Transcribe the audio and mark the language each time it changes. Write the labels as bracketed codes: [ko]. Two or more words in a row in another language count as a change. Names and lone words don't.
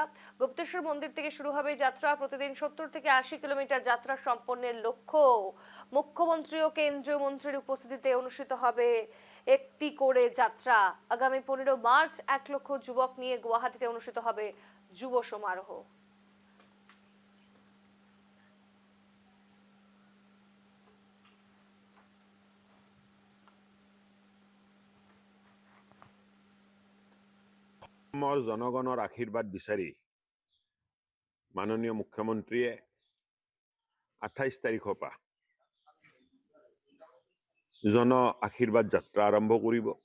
[bn] গুপ্তেশ্বর মন্দির থেকে শুরু হবে যাত্রা। প্রতিদিন 70 থেকে 80 কিলোমিটার যাত্রা সম্পন্নের লক্ষ্য। মুখ্যমন্ত্রী ও কেন্দ্রীয় মন্ত্রীর উপস্থিতিতে অনুষ্ঠিত হবে একটি করে যাত্রা। আগামী 15 মার্চ 1 লক্ষ যুবক নিয়ে গুয়াহাটিতে অনুষ্ঠিত হবে যুব সমারোহ। [as] জনগণৰ আশীৰ্বাদ বিচাৰি মাননীয় মুখ্যমন্ত্ৰীয়ে 28 তাৰিখৰ পৰা জন আশীৰ্বাদ যাত্ৰা আৰম্ভ কৰিব।